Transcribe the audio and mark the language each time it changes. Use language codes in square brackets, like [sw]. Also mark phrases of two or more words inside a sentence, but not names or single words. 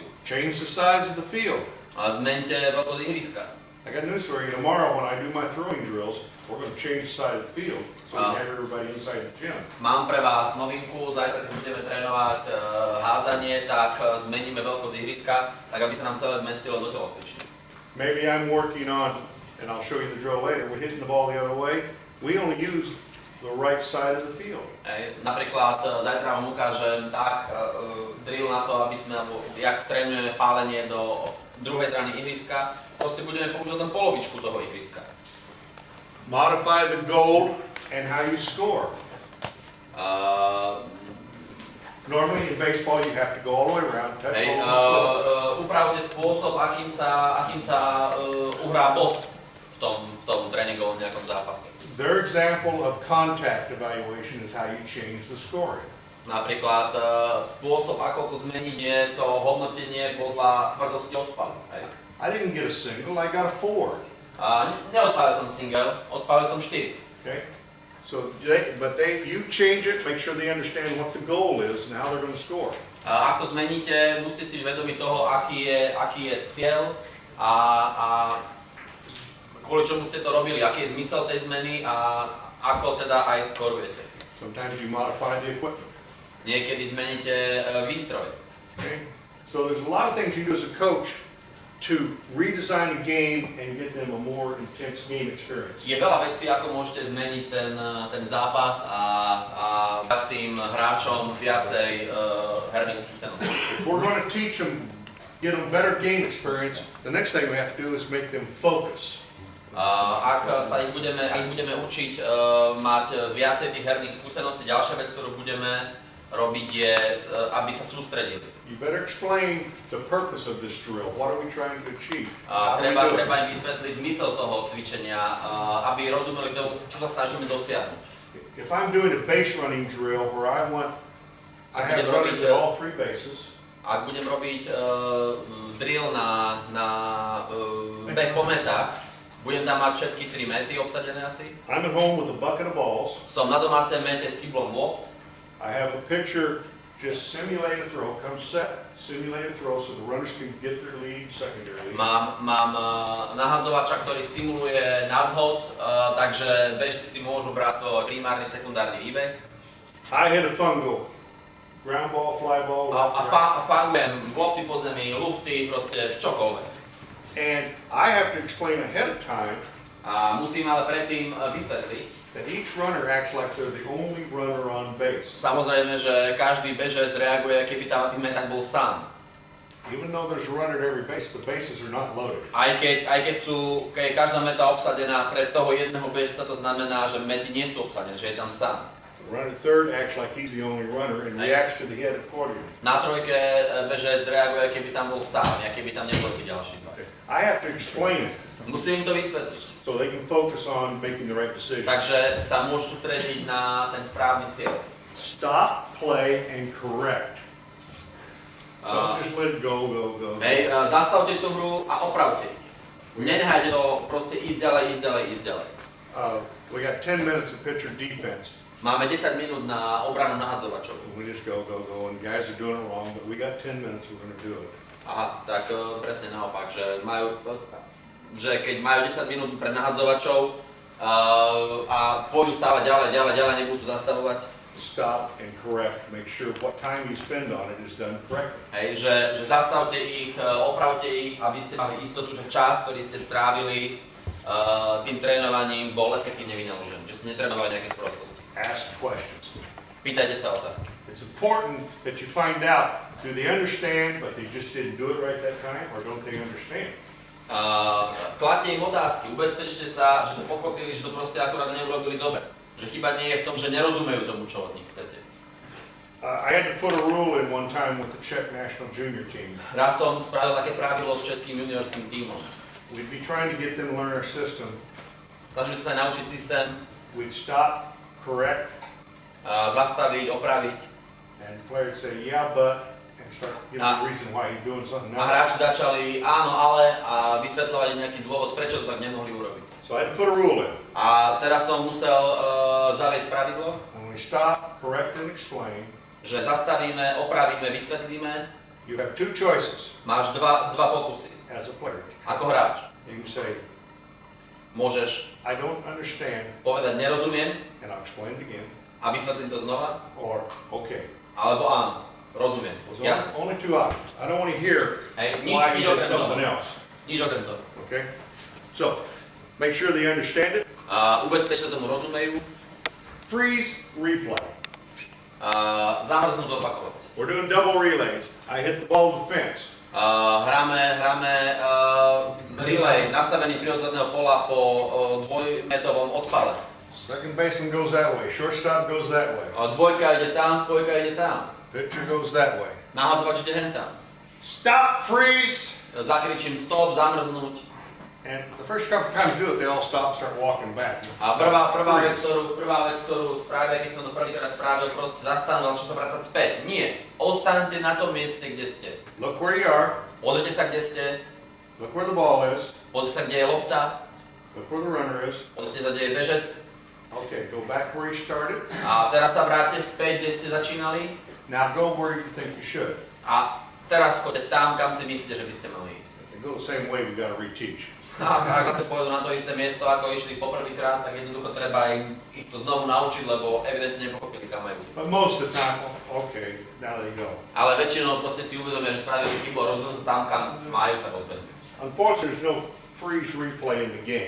[en] Change the size of the field. [sk] Zmente veľkosť ihriska. [en] I got news for you. Tomorrow when I do my throwing drills, we're going to change the side of the field so we can have everybody inside the gym. [sk] Mám pre vás novinku, zajtra keď budeme trénovať hádzanie, tak zmeníme veľkosť ihriska, tak aby sa nám celé zmestilo do telocvične. [en] Maybe I'm working on, and I'll show you the drill later, we're hitting the ball the other way. We only use the right side of the field. [sk] Napríklad zajtra vám ukážem drill na to, aby sme, jak trénujeme pálenie do druhej strany ihriska, proste budeme používať len polovičku toho ihriska. [en] Modify the goal and how you score. Normally in baseball you have to go all the way around, touch all the score. [sk] Upravte spôsob, akým sa uhrá bod v tom tréningovom nejakom zápase. [en] Their example of contact evaluation is how you change the scoring. [sk] Napríklad spôsob, ako to zmeniť, je to hodnotenie podľa tvrdosti odpalu. [en] I didn't get a single, I got a 4. [sk] Neodpálil som single, odpálil som 4. [en] Okay? So, you change it, make sure they understand what the goal is and how they're going to score. [sk] Ak to zmeníte, musíte si vedomiť toho, aký je cieľ a kvôli čomu ste to robili, aký je zmysel tej zmeny a ako teda aj skorujete. [en] Sometimes you modify the equipment. [sk] Niekedy zmeníte výstroj. [en] Okay? So there's a lot of things you do as a coach to redesign a game and get them a more intense game experience. [sk] Je veľa vecí, ako môžete zmeniť ten zápas a dať tým hráčom viacej herných skúseností. [en] If we're going to teach them, get them better game experience, the next thing we have to do is make them focus. [sk] Ak ich budeme učiť mať viacej tých herných skúseností, ďalšia vec, ktorú budeme robiť je, aby sa sústredili. [en] You better explain the purpose of this drill. What are we trying to achieve? [sk] Treba im vysvetliť zmysel toho cvičenia, aby rozumeli, čo sa snažíme dosiahnuť. [en] If I'm doing a base running drill where I have runners at all three bases. [sk] Ak budem robiť drill na beh po metách, budem tam mať všetky 3 mety obsadené asi. [en] I'm at home with a bucket of balls. [sk] Som na domácej mete s kyblom lopt. [en] I have a pitcher just simulate a throw, come set, simulate a throw so the runners can get their lead secondarily. [sk] Mám nahadzovača, ktorý simuluje nadhod, takže bežci si môžu brať svoj primárny, sekundárny výbeh. [en] I hit a fun goal. Ground ball, fly ball. [sk] A fangujem lopty po zemi, lufty, proste čokoľvek. [en] And I have to explain ahead of time [sk] A musím ale predtým vysvetliť, [en] that each runner acts like they're the only runner on base. [sk] samozrejme, že každý bežec reaguje, keby tam na tých metách bol sám. [en] Even though there's a runner at every base, the bases are not loaded. [sk] Aj keď je každá meta obsadená pre toho jedného bežca, to znamená, že mety nie sú obsadené, že je tam sám. [en] The runner third acts like he's the only runner and reacts to the hit accordingly. [sk] Na trojke bežec reaguje, keby tam bol sám, a keby tam nebol tí ďalší dva. [en] I have to explain it [sk] Musím im to vysvetliť. [en] so they can focus on making the right decision. [sk] Takže sa môžu sústrediť na ten správny cieľ. [en] Stop, play, and correct. Don't just let it go. [sk] Hej, zastavte tú hru a opravte. Nenehajte to proste ísť ďalej. [en] We got 10 minutes of pitcher defense. [sk] Máme 10 minút na obranu nahadzovačov. [en] We just go, and guys are doing it wrong, but we got 10 minutes, we're going to do it. [sk] Aha, tak presne naopak, že keď majú 10 minút pre nahadzovačov a pôjdu stávať ďalej, nebudú to zastavovať. [en] Stop and correct, make sure what time you spend on it is done correctly. [sk] Hej, že zastavte ich, opravte ich, aby ste mali istotu, že čas, ktorý ste strávili tým trénovaním, bol efektívne vynaložený, že ste netrénovali nejaké prostosti. [en] Ask questions. [sk] Pýtajte sa otázky. [en] It's important that you find out, do they understand, but they just didn't do it right that time, or don't they understand? [sk] Kladte im otázky, ubezpečte sa, že to pochopili, že to proste akurát neurobili dobre. Že chyba nie je v tom, že nerozumejú tomu, čo od nich chcete. [en] I had to put a rule in one time with the Czech national junior team. [sk] Raz som spravil také pravidlo s českým juniorským tímom. [en] We'd be trying to get them to learn our system. [sk] Snažili sa aj naučiť systém, [en] We'd stop, correct, [sk] zastaviť, opraviť. [en] and the player would say, yeah, but, and start giving a reason why you're doing something [sk] A [en] else. [sk] hráči začali áno, ale a vysvetľovať im nejaký dôvod, prečo to tak nemohli urobiť. [en] So I had to put a rule in. [sk] A teraz som musel zaviesť pravidlo, [en] When we stop, correct, and explain, [sk] že zastavíme, opravíme, vysvetlíme. [en] you have two choices [sk] Máš dva pokusy. [en] as a player. [sk] Ako hráč. [en] You can say, [sk] Môžeš [en] I don't understand, [sk] povedať nerozumiem [en] and I'll explain it again, [sk] a vysvetlím to znova, [en] or okay. [sk] alebo áno, rozumiem. [en] There's [sk] Jasné. [en] only two options. I don't want to hear [sk] Hej, [en] why [sk] nič [en] you did [sk] okrem [en] something [sk] toho. [en] else. [sk] Nič okrem toho. [en] Okay? So, make sure they understand it. [sk] A ubezpečte tomu rozumejú. [en] Freeze, replay. [sk] Zamrznúť, opakovať. [en] We're doing double relays. I hit the ball to the fence. [sk] Hráme relay nastavený prirodzeného pola po dvojmetovom odpale. [en] Second baseman goes that way. Shortstop goes that way. [sk] Dvojka ide tam, spojka ide tam. [en] Pitcher goes that way. [sk] Nahádzovač ide hentam. [en] Stop, freeze. [sk] Zakričím stop, zamrznúť. [en] And the first couple times you do it, they all stop and start walking back. [sk] A prvá vec, ktorú spravia, keď som to prvýkrát spravil, proste zastanú, ale čo sa vrácať späť. Nie. Ostaňte na tom mieste, kde ste. [en] Look where you are. [sk] Pozrite sa, kde ste. [en] Look where the ball is. [sk] Pozrite sa, kde je lopta. [en] Look where the runner is. [sk] Pozrite sa, kde je bežec. [en] Okay, go back where you started. [sk] A teraz sa vráťte späť, kde ste začínali. [en] Now go where you think you should. [sk] A teraz choďte tam, kam si myslíte, že by ste mali ísť. [en] If you go the same way, we got to reteach. [sk] A ak zase pôjdu na to isté miesto, ako išli poprvýkrát, tak jednoducho treba ich to znovu naučiť, lebo evidentne nepochopili, kam majú ísť. [en] But most of the time, okay, now they go. [sk] Ale väčšinou proste si uvedomia, že spravili chybu a rozhodnú sa tam, kam majú sa rozbehnúť. [en] Unfortunately, there's no freeze replay in the game.